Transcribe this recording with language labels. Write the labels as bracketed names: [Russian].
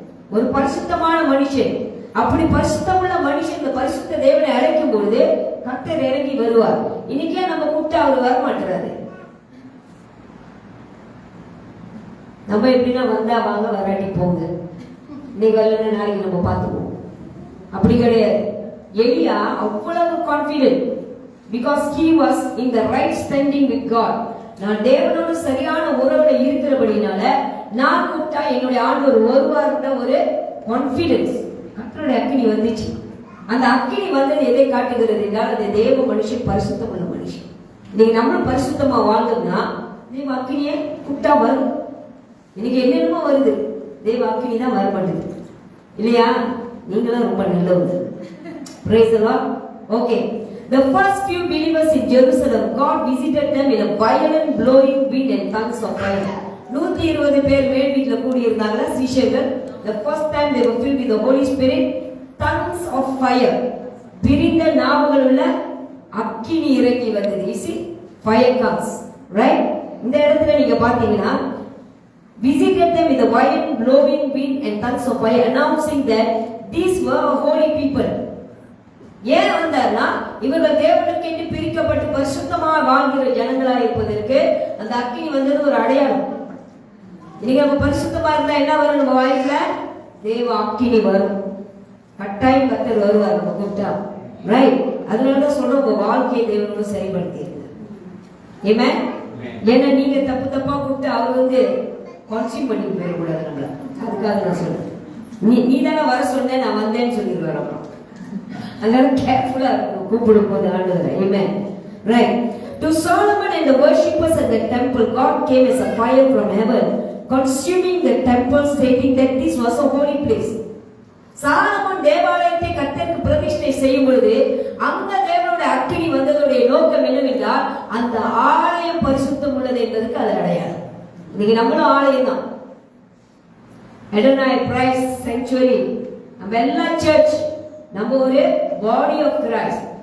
[Tamil] ஒரு பரிசுத்தமான மனுஷன். அப்படி பரிசுத்தமுள்ள மனுஷன் இந்த பரிசுத்த தேவனை அழைக்கும் பொழுது கர்த்தர் இறங்கி வருவார். இன்னைக்கே நம்ம கூப்பிட்டு அவர் வர மாட்டாரு. நம்ம எப்படின்னா வந்தா வாங்க, வராட்டி போங்க, இன்னைக்கு வரலன்னா நாளைக்கு நம்ம பார்த்துக்குவோம். அப்படி கிடையாது. எலியா அவ்வளவு [English] Confident because he was in the right standing with God. [Tamil] நான் தேவனோடு சரியான உறவுல இருக்கிறபடினால நான் கூப்பிட்டா என்னுடைய ஆண்டவர் வருவார்ன்ற ஒரு கான்பிடன்ஸ். கர்த்தருடைய அக்கினி வந்துச்சு. அந்த அக்கினி வந்தது எதை காட்டுகிறது என்றால் அந்த தேவ மனுஷன் பரிசுத்தம் உள்ள மனுஷன். நீங்க நம்மளும் பரிசுத்தமா வாழ்ந்தோம்னா தேவ அக்கினியை கூப்பிட்டா வரும். இன்னைக்கு என்னென்னமோ வருது, தேவ அக்கினி தான் வர மாட்டேங்குது இல்லையா? நீங்களும் ரொம்ப நல்லவங்க. [English] Praise the Lord. Okay. The first few believers in Jerusalem, God visited them in a violent blowing wind and tongues of fire. [Tamil] 120 பேர் மேல் வீட்ல கூடி இருந்தாங்க சீஷர்கள். [English] The first time they were filled with the Holy Spirit, tongues of fire. [Tamil] பிரிந்த நாவுகள் உள்ள அக்கினி இறங்கி வந்தது. [English] You see, fire comes, right? [Tamil] இந்த இடத்துல நீங்க பாத்தீங்கன்னா [English] visited them with a violent blowing wind and tongues of fire, announcing that these were holy people. [Tamil] ஏன் வந்தார்னா இவர்கள் தேவனுக்கு என்று பிரிக்கப்பட்டு பரிசுத்தமாக வாழ்கிற ஜனங்களா இருப்பதற்கு அந்த அக்கினி வந்தது ஒரு அடையாளம். இன்னைக்கு நம்ம பரிசுத்தமா இருந்தா என்ன வரும்? நம்ம வாழ்க்கையில தேவ அக்கினி வரும். கட்டாயம் கர்த்தர் வருவார் நம்ம கூப்பிட்டா. ரைட்? அதனாலதான் சொல்றோம், உங்க வாழ்க்கையை தேவனோடு சரிபடுத்தி. ஆமென். ஏன்னா நீங்க தப்பா கூப்பிட்டு அவர் கன்சியூம் பண்ணி போயிடக்கூடாது நம்மள. அதுக்காக நான் சொல்றேன். நீ தானே வர சொன்ன, நான் வந்தேன்னு சொல்லிடுவார். அப்புறம் அதனால கேர்ஃபுல்லா இருக்கணும் கூப்பிடும் போது ஆண்டவரை. ஆமென். Right? [English] To Solomon and the worshippers at the temple, God came as a fire from heaven, consuming the temple, stating that this was a holy place. [Tamil] Solomon தேவாலயத்தை கர்த்தருக்கு பிரதிஷ்டை செய்யும் பொழுது அங்க தேவனுடைய அக்கினி வந்ததுடைய நோக்கம் என்னவென்றால் அந்த ஆலயம் பரிசுத்தம் உள்ளது என்பதற்கு அது அடையாளம். இன்னைக்கு நம்மளும் ஆலயம் தான். எடனாய் பிரைஸ் செஞ்சுரி நம்ம எல்லாம் சர்ச், நம்ம ஒரு பாடி ஆஃப் கிரைஸ்ட்.